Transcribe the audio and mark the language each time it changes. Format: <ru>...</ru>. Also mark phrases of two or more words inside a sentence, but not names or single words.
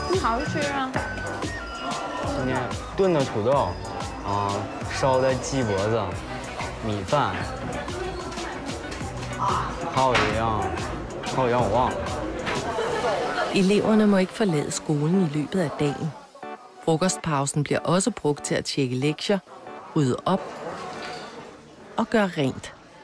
<zh>好吃啊！今天炖的土豆，烧的鸡脖子，米饭，还有一样我忘了。</zh> <da>Eleverne må ikke forlade skolen i løbet af dagen. Frokostpausen bliver også brugt til at tjekke lektier, rydde op og gøre rent.</da>